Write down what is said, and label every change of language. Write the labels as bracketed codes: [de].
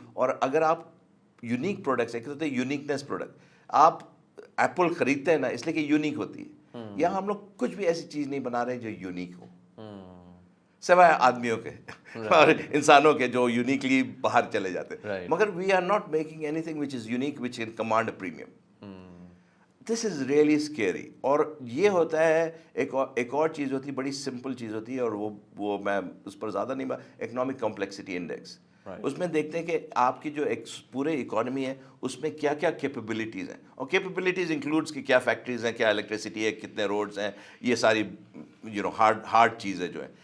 [ur] اور اگر آپ یونیک پروڈکٹس, ایک ہوتے ہیں یونیکنیس پروڈکٹ, آپ ایپل خریدتے ہیں نا اس لیے کہ یونیک ہوتی ہے, یا ہم لوگ کچھ بھی ایسی چیز نہیں بنا رہے جو یونیک ہو, سوائے آدمیوں کے اور انسانوں کے جو یونیکلی باہر چلے جاتے ہیں. [en] مگر we are not making anything which is unique which can command a premium. This is really scary. [ur] اور یہ ہوتا ہے ایک اور چیز ہوتی ہے, بڑی سمپل چیز ہوتی ہے, اور وہ میں اس پر زیادہ نہیں, اکنامک کمپلیکسٹی انڈیکس. اس میں دیکھتے ہیں کہ آپ کی جو پورے اکانومی ہے اس میں کیا کیا کیپیبلٹیز ہیں, اور کیپیبلٹیز انکلوڈس کہ کیا فیکٹریز ہیں, کیا الیکٹریسٹی ہے, کتنے روڈز ہیں, یہ ساری ہارڈ چیزیں جو ہیں.